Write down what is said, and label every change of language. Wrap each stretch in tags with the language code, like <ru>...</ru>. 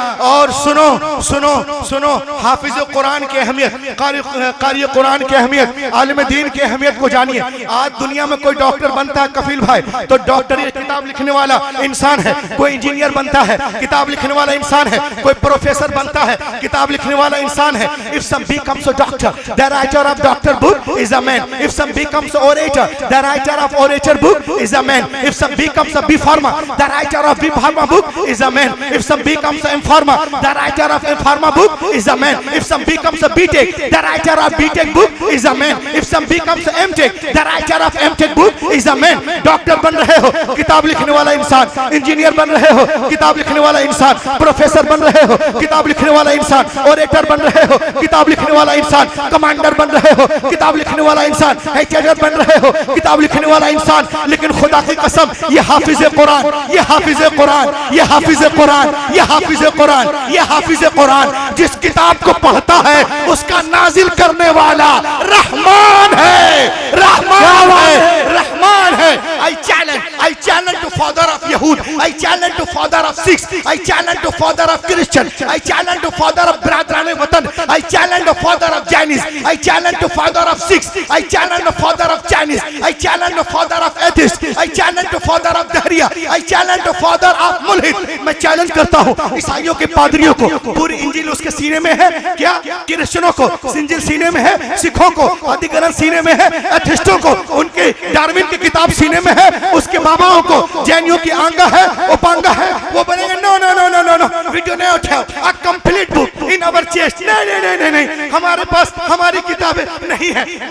<hi>और सुनो सुनो सुनो, हाफिज कुरान की अहमियत, कारी कुरान की अहमियत, आलिम दीन की अहमियत को जानिए। आज दुनिया में कोई डॉक्टर बनता है कफील भाई तो डॉक्टर ये किताब लिखने वाला इंसान है, कोई इंजीनियर बनता है किताब लिखने वाला इंसान है, कोई प्रोफेसर बनता है किताब लिखने वाला इंसान है।</hi> <en>If some becomes a doctor, the writer of doctor book is a man. If some becomes an orator, the writer of orator book is a man. If some becomes a B Pharma, the writer of B Pharma book is a man. If some becomes a M Pharma, the writer of M Pharma book is a man. If some becomes a B Tech, the writer of B Tech book is a man. If some becomes a M Tech, the writer of M Tech book is a man.</en> <hi>Doctor बन रहे हो किताब लिखने वाला इंसान, engineer बन रहे हो किताब लिखने वाला इंसान, प्रोफेसर बन रहे हो किताब लिखने वाला इंसान, ओरेटर बन रहे हो किताब लिखने वाला इंसान, कमांडर बन रहे हो किताब लिखने वाला इंसान, एचआर बन रहे हो किताब लिखने वाला इंसान। लेकिन खुदा की कसम ये हाफिज कुरान, ये हाफिज कुरान, ये हाफिज कुरान, ये हाफिज कुरान, ये हाफिज कुरान जिस किताब को पढ़ता है उसका नाजिल करने वाला रहमान है, रहमान है, रहमान है।</hi> <en>I challenge to father of Yahud, I challenge to father of Sikhs, I challenge to father of Christian, I challenge to father of Bradran Watan, I challenge to father of Jainis, I challenge to father of Sikhs, I challenge to father of Chinese, I challenge to father of atheists, I challenge to father of Dahriya, I challenge to father of Mulhid।</en> <hi>मैं challenge करता हूँ ईसाइयों के पादरियों को, पूरी इंजील उसके सीने में है क्या? क्रिश्चियनों को इंजील सीने में है, सिखों को आदि ग्रंथ सीने में है, एथिस्टों को उनके डार्विन की किताब सीने में है, उसके बाबाओं को जैनियों की आंगा है, उपांगा है, वो बनेंगे</hi> <en>No no no no no no we do not have a complete book in our chest.</en> <hi>नहीं नहीं नहीं नहीं, हमारे पास हमारी किताबें नहीं है।</hi>